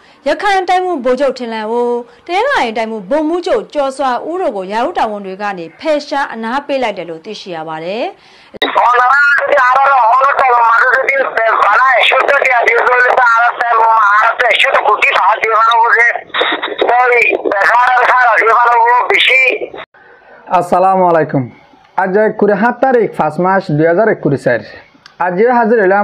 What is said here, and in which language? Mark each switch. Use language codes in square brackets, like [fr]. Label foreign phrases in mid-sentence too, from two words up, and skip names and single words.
[my] ခိုင်တိုင်းမှုဗိုလ်ချုပ်ထင်လန်ကိုတင်းလာရင်တိုင်းမှုဘုံမှုချုပ်ကျော်စွာဦးတို့ကိုရာဟုတာဝန်တွေကနေဖယ်ရှားအနားပေးလိုက်တယ်လို့သိရှိရပါတယ် [ar] السلام عليكم [bn] আজ 27 তারিখ 5 মাস 2021 আজ হাজির হলাম